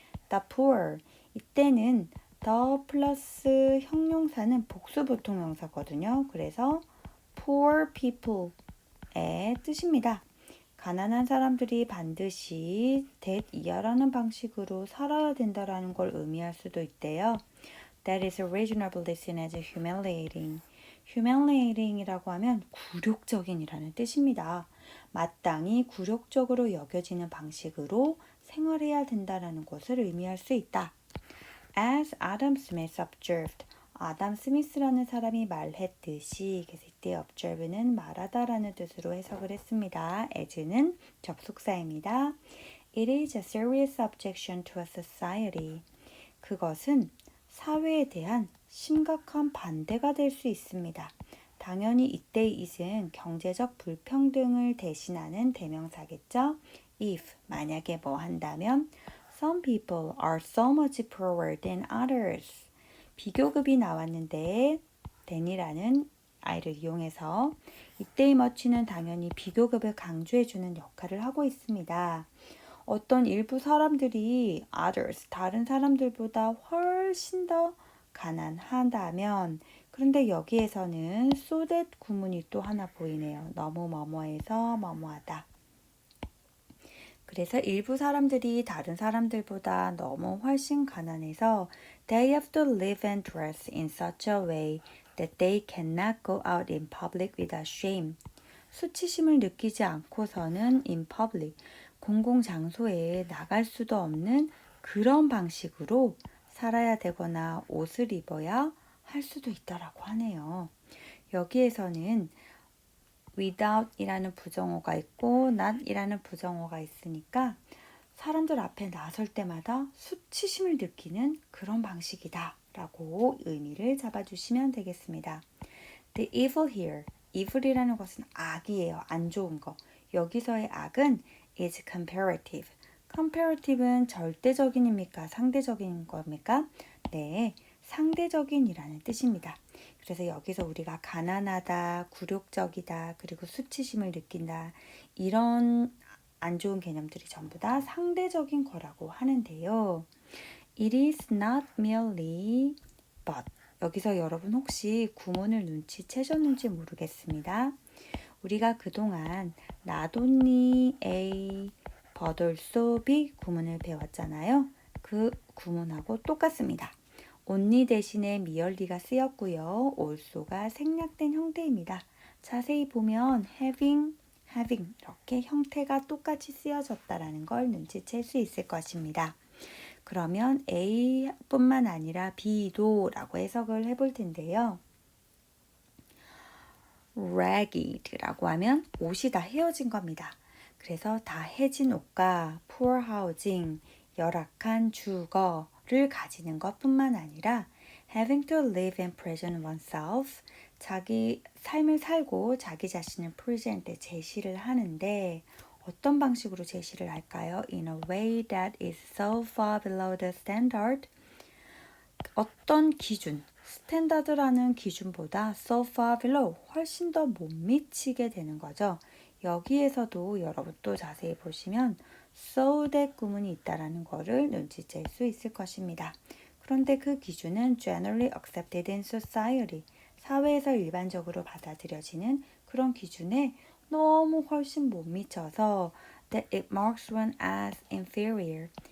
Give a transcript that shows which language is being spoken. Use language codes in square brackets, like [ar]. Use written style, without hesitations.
[en] The poor [ko] 이때는 the 플러스 형용사는 복수 보통명사거든요. 그래서 poor people의 뜻입니다. 가난한 사람들이 반드시 that 이하라는 방식으로 살아야 된다라는 걸 의미할 수도 있대요. [en] That is reasonably seen as humiliating. [ko] humiliating이라고 하면 굴욕적인이라는 뜻입니다. 마땅히 굴욕적으로 여겨지는 방식으로 생활해야 된다는 것을 의미할 수 있다. [en] As Adam Smith observed, [ko] 아담 스미스라는 사람이 말했듯이 그래서 이때 observe는 말하다라는 뜻으로 해석을 했습니다. as는 접속사입니다. [en] It is a serious objection to a society. [ko] 그것은 사회에 대한 심각한 반대가 될 수 있습니다. 당연히 이때의 it은 경제적 불평등을 대신하는 대명사겠죠. [en] If [ko] 만약에 뭐 한다면 [en] Some people are so much poorer than others. [ko] 비교급이 나왔는데 than이라는 I를 이용해서 이때의 much는 당연히 비교급을 강조해주는 역할을 하고 있습니다. 어떤 일부 사람들이 others, 다른 사람들보다 훨씬 더 가난하다면 그런데 여기에서는 so that 구문이 또 하나 보이네요. 너무 뭐뭐해서 뭐뭐하다. 그래서 일부 사람들이 다른 사람들보다 너무 훨씬 가난해서 [en] they have to live and dress in such a way that they cannot go out in public without shame. [ko] 수치심을 느끼지 않고서는 in public, 공공장소에 나갈 수도 없는 그런 방식으로 살아야 되거나 옷을 입어야 할 수도 있다라고 하네요. 여기에서는 without이라는 부정어가 있고 not이라는 부정어가 있으니까 사람들 앞에 나설 때마다 수치심을 느끼는 그런 방식이다 라고 의미를 잡아주시면 되겠습니다. [en] The evil here, [ko] evil이라는 것은 악이에요. 안 좋은 거. 여기서의 악은 is comparative. comparative는 절대적인입니까? 상대적인 겁니까? 네, 상대적인이라는 뜻입니다. 그래서 여기서 우리가 가난하다, 굴욕적이다, 그리고 수치심을 느낀다 이런 안 좋은 개념들이 전부 다 상대적인 거라고 하는데요. [en] It is not merely but [ko] 여기서 여러분 혹시 구문을 눈치채셨는지 모르겠습니다. 우리가 그동안 not only A but also B 구문을 배웠잖아요. 그 구문하고 똑같습니다. only 대신에 merely가 쓰였고요. also가 생략된 형태입니다. 자세히 보면 having 이렇게 형태가 똑같이 쓰여졌다라는 걸 눈치챌 수 있을 것입니다. 그러면 A뿐만 아니라 B도 라고 해석을 해볼 텐데요. ragged라고 하면 옷이 다 헤어진 겁니다. 그래서 다 해진 옷과 poor housing, 열악한 주거를 가지는 것뿐만 아니라 [en] having to live and present oneself, [ko] 자기 삶을 살고 자기 자신을 present, 제시를 하는데 어떤 방식으로 제시를 할까요? [en] In a way that is so far below the standard. [ko] 어떤 기준, 스탠다드라는 기준보다 so far below, 훨씬 더 못 미치게 되는 거죠. 여기에서도 여러분 또 자세히 보시면 so that 구문이 있다라는 거를 눈치챌 수 있을 것입니다. 그런데 그 기준은 [en] generally accepted in society, [ko] 사회에서 일반적으로 받아들여지는 그런 기준에 너무 훨씬 못 미쳐서 [en] that it marks one as inferior,